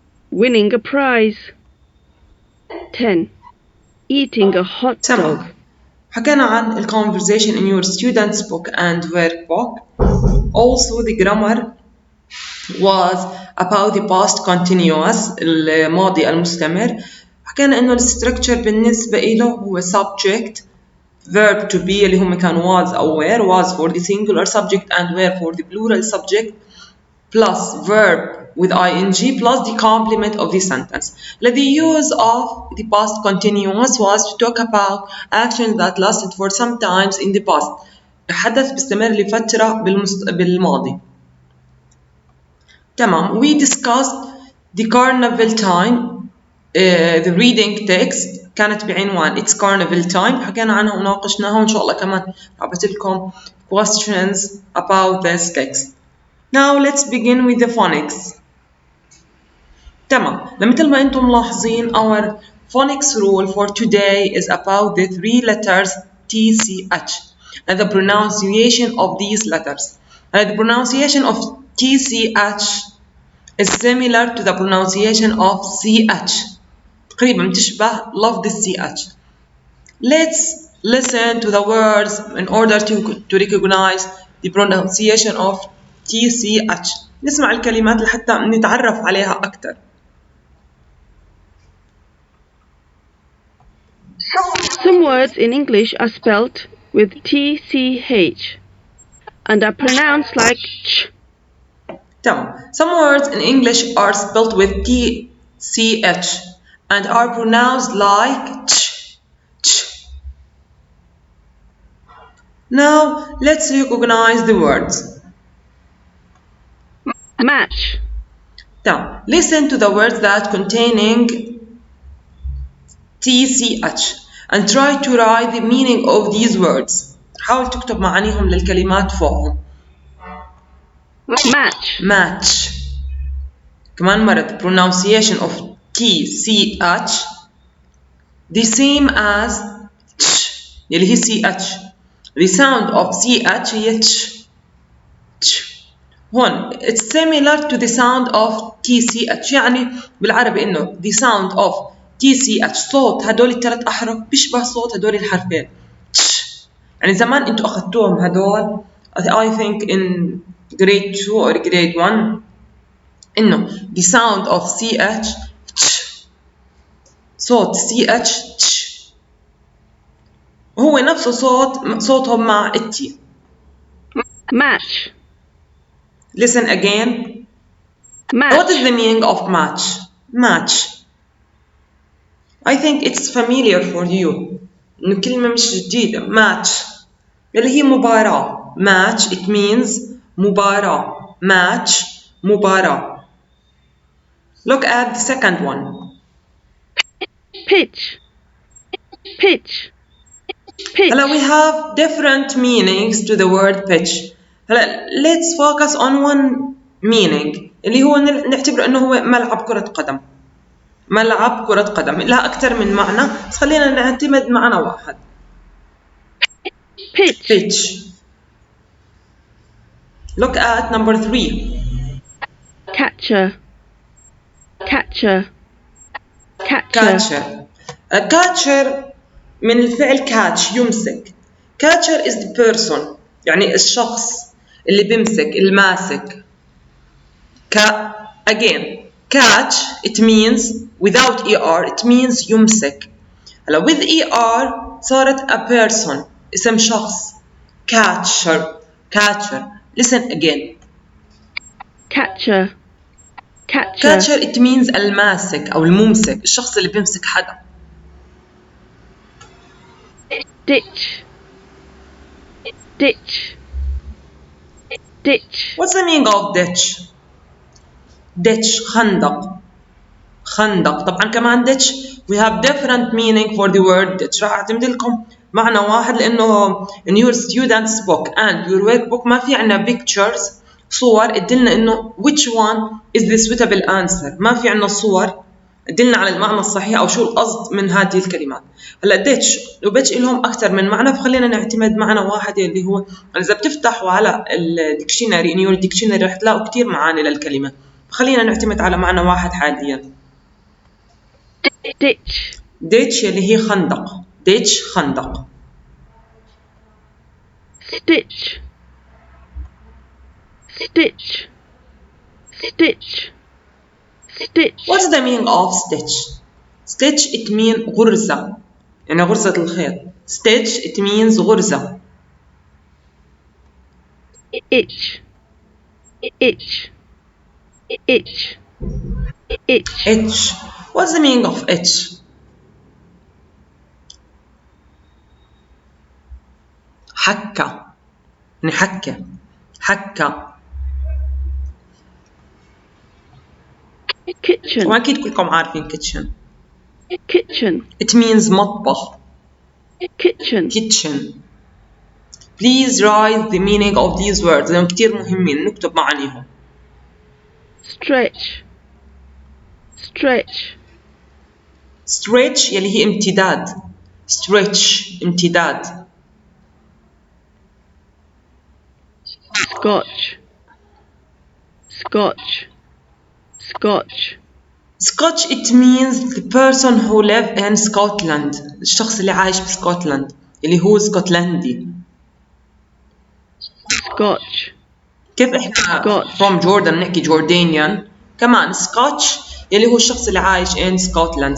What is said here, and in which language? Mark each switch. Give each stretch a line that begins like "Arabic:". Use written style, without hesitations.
English: Winning a prize. 10. Eating a hot dog.
Arabic: حكينا عن
English: conversation in your student's book and workbook. Also the grammar was about the past continuous
Arabic: الماضي المستمر. حكينا إنه الستركتشر بالنسبة إله هو
English: subject verb to be
Arabic: اللي هم كان was أو were.
English: was for the singular subject and were for the plural subject plus verb with ing plus the complement of the sentence. The use of the past continuous was to talk about actions that lasted for some times in the past.
Arabic: حدث بيستمر لفترة بالماضي. تمام.
English: We discussed the carnival time. The reading text
Arabic: كانت بعنوان
English: It's Carnival Time.
Arabic: حكينا عنها وناقشناها وإن شاء الله كمان رابط لكم
English: questions about this text. Now let's begin with the phonics.
Arabic: تمام. مثل ما انتم ملاحظين
English: our phonics rule for today is about the 3 letters TCH and the pronunciation of these letters. And the pronunciation of TCH is similar to the pronunciation of CH.
Arabic: تقريبا تشبه لفظ CH.
English: Let's listen to the words in order to recognize the pronunciation of TCH.
Arabic: نسمع الكلمات لحتى نتعرف عليها أكثر.
English: Some words in English are spelt with TCH and are pronounced like ch. Some words in English are spelt with TCH and are pronounced like ch, ch. Now let's recognize the words. Match. Listen to the words that containing TCH and try to write the meaning of these words.
Arabic: حاول تكتب معانيهم للكلمات فوقهم.
English: match.
Arabic: كمان مرة
English: the pronunciation of TCH the same as ch
Arabic: اللي هي
English: CH. the sound of CH هي ch. هون it's similar to the sound of TCH.
Arabic: يعني بالعربي إنه
English: the sound of TCH
Arabic: صوت هدول الثلاث أحرف بيشبه صوت هدول الحرفين. يعني زمان انتوا اخذتوهم هدول
English: I think in grade 2 or grade 1
Arabic: انه
English: the sound of CH
Arabic: صوت CH هو نفسه صوتهم مع التي.
English: match, Listen again. What is the match, meaning of match? Match. I think it's familiar for you.
Arabic: إنه كلمة مش جديدة. Match. اللي هي مباراة.
English: Match it means مباراة. Match مباراة. Look at the second one. pitch, pitch, هلا we pitch, have different meanings to the word pitch.
Arabic: هلا
English: let's focus on one meaning
Arabic: اللي هو نعتبره إنه هو ملعب كرة قدم. ملعب كرة قدم لها أكثر من معنى بس خلينا نعتمد معنى واحد.
English: pitch, pitch. Look at number 3. catcher, catcher, catcher, catcher. A catcher
Arabic: من الفعل
English: catch يمسك. catcher is the person
Arabic: يعني الشخص اللي بيمسك الماسك.
English: again catch it means without er it means يمسك.
Arabic: هلا
English: with er
Arabic: صارت
English: a person
Arabic: اسم شخص.
English: catcher catcher. listen again. catcher, catcher, catcher it means
Arabic: الماسك أو الممسك الشخص اللي بيمسك حدا.
English: ditch, ditch, ditch, What's the meaning of ditch?
Arabic: ditch خندق. خندق. طبعا كمان
English: ditch we have different meaning for the word ditch.
Arabic: راح أعتمد لكم معنى واحد لأنه
English: in your students book and your workbook
Arabic: ما في عنا pictures صور تدلنا إنه
English: which one is the suitable answer.
Arabic: ما في عنا صور تدلنا على المعنى الصحيح أو شو القصد من هذه الكلمات. هلا ditch وبتش لهم أكثر من معنى فخلينا نعتمد معنى واحد اللي هو إذا بتفتحوا على الديكشنري
English: in your dictionary
Arabic: رح تلاقوا كتير معاني للكلمة فخلينا نعتمد على معنى واحد حاليا.
English: ditch,
Arabic: ditch اللي هي خندق. ditch خندق.
English: stitch, stitch, stitch, stitch, What's the meaning of stitch? stitch it means
Arabic: غرزة يعني غرزة الخيط.
English: stitch it means غرزة. itch, itch, itch, itch, itch. What's the meaning of itch?
Arabic: حكة يعني حكة. حكة.
English: kitchen,
Arabic: طبعا أكيد كلكم عارفين kitchen.
English: kitchen, it means مطبخ. kitchen, kitchen. Please write the meaning of these words
Arabic: لأنهم كتير مهمين نكتب معانيهم.
English: stretch, stretch,
Arabic: stretch يلي هي امتداد. stretch امتداد.
English: scotch, scotch, scotch, Scotch it means the person who live in Scotland.
Arabic: الشخص اللي عايش بسكوتلاند اللي هو اسكتلندي.
English: scotch,
Arabic: كيف احنا
English: Scotch. from Jordan
Arabic: نحكي جوردانيان كمان Scotch يلي هو الشخص اللي عايش
English: in Scotland.